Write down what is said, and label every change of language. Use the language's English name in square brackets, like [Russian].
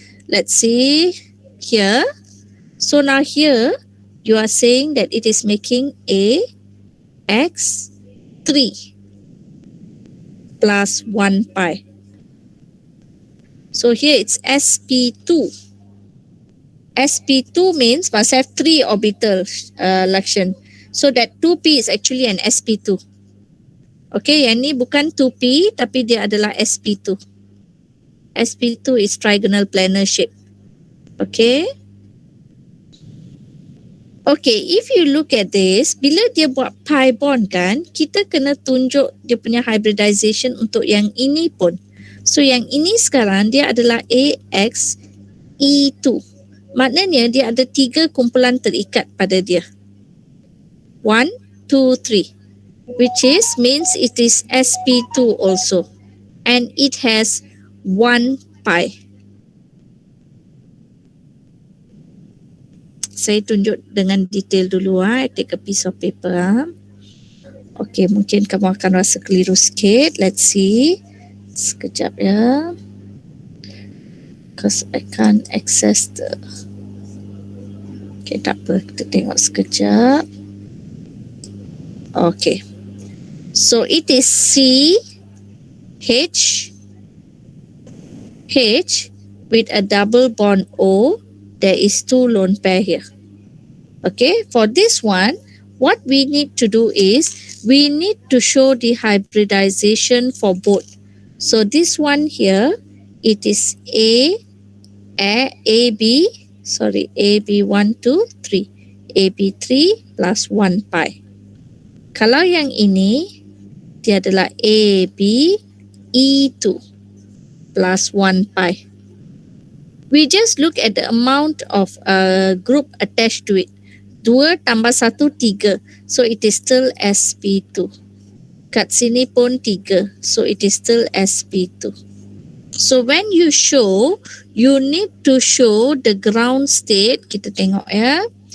[English] Let's see here. So now here you are saying that it is making a x3 plus 1 pi. So here it's sp2. sp2 means must have 3 orbitals, Lakshan. So that 2p is actually an sp2. [Malay] Okay, yang ni bukan 2p tapi dia adalah sp2. [English] sp2 is trigonal planar shape. Okay. Okay, if you look at this, [Malay] bila dia buat pi bond kan, kita kena tunjuk dia punya hybridization untuk yang ini pun. So yang ini sekarang dia adalah AXE2. Maknanya dia ada 3 kumpulan terikat pada dia. 1, 2, 3. [English] Which means it is sp2 also. And it has 1 pi. [Malay] Saya tunjuk dengan detail dulu. [English] I take a piece of paper. [Malay] Okay, mungkin kamu akan rasa keliru sikit. [English] Let's see. [Malay] Sekejap ya. [English] Because I can't access the... Okay, [Malay] tak apa. Kita tengok sekejap. Okay. [English] So, it is C, H, H with a double bond O. There is 2 lone pair here. Okay, for this one, what we need to do is, we need to show the hybridization for both. So this one here, it is AB, AB1, 2, 3. AB3 plus 1 pi. [Malay] Kalau yang ini, dia adalah ABE2 plus 1 pi. [English] We just look at the amount of group attached to it. 2 tambah 1, 3. So it is still sp2. [Malay] Kat sini pun 3. [English] So it is still sp2. So when you show, you need to show the ground state. [Malay] Kita tengok ya.